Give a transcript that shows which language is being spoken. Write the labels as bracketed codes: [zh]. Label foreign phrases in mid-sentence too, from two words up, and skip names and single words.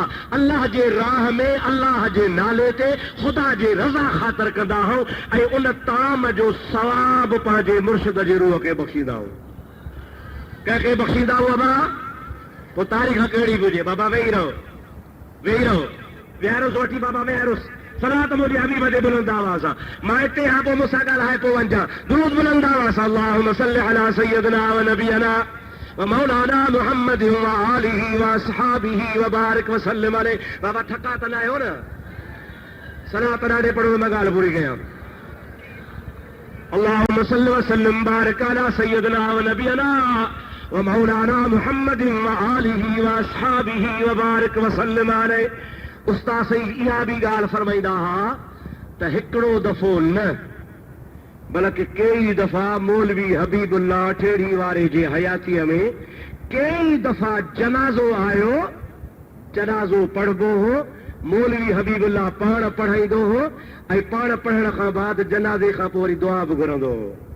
[sd] अल्लाह जे राह में, अल्लाह जे नाले ते ख़ुदा जे रज़ा ख़ातिर कंदा आहियूं, ऐं उन ताम जो सवाब पंहिंजे मुर्शिद जे रूह खे बख़्शींदा आहियूं। कंहिंखे बख़्शींदा आहियूं बाबा? पोइ तारीख़ कहिड़ी बि हुजे, बाबा वेही रहो, वेही रहो, विहारोसि वठी बाबा विहारोसि। सलात मुंहिंजे हबीब ते बुलंद आवाज़ सां, मां हिते खां पोइ मूंसां ॻाल्हाए पोइ वञा, दुरूद बुलंद आवाज़ सां, [ar] اللهم صل على سيدنا ونبينا ومولانا محمد وآله وأصحابه وبارك وسلم عليه. [sd] बाबा थका त न आहियो न? सलात ॾाढे पढ़ो, मां ॻाल्हि पूरी कयां। [ar] اللهم صل وسلم بارك على سيدنا ونبينا ومولانا محمد وآله وأصحابه وبارك وسلم عليه. [sd] उस्ताद सही इहा भी ॻाल्हि फरमाईंदा हा त हिकिड़ो दफ़ो न बल्कि कई दफ़ा मौलवी हबीबुल्लाह ठेड़ी वारे जे हयातीअ में कई दफ़ा जनाज़ो आयो, जनाज़ो पढ़बो हो, मौलवी हबीबुल्लाह पाण पढ़ाईंदो हो ऐं पाण पढ़ण खां बाद जनाज़े खां पोइ वरी दुआ बि घुरंदो हो।